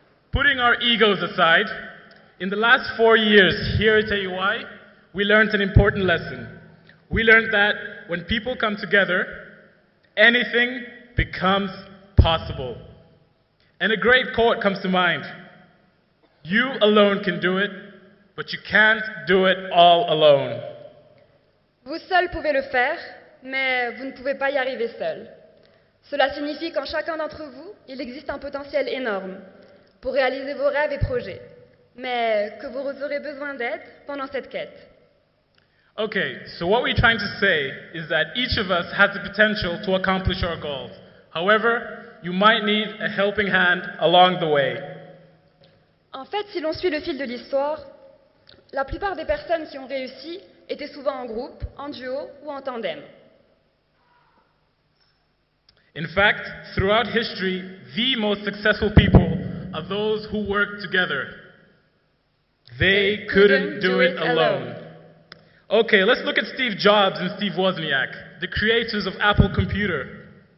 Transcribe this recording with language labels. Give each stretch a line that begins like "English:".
English: Putting our egos aside, in the last 4 years here at AUI, we learned an important lesson. We learned that when people come together, anything becomes possible. And a great quote comes to mind. You alone can do it, but you can't do it all alone.
French: Vous seuls pouvez le faire, mais vous ne pouvez pas y arriver seul. Cela signifie qu'en chacun d'entre vous, il existe un potentiel énorme pour réaliser vos rêves et projets, mais que vous aurez besoin d'aide pendant cette quête.
English: Okay, so what we're trying to say is that each of us has the potential to accomplish our goals. However, you might need a helping hand along the way.
French: En fait, si l'on suit le fil de l'histoire, la plupart des personnes qui ont réussi étaient souvent en groupe, en duo ou en tandem.
English: In fact, throughout history, the most successful people are those who work together. They couldn't do it alone. Okay, let's look at Steve Jobs and Steve Wozniak, the creators of Apple Computer.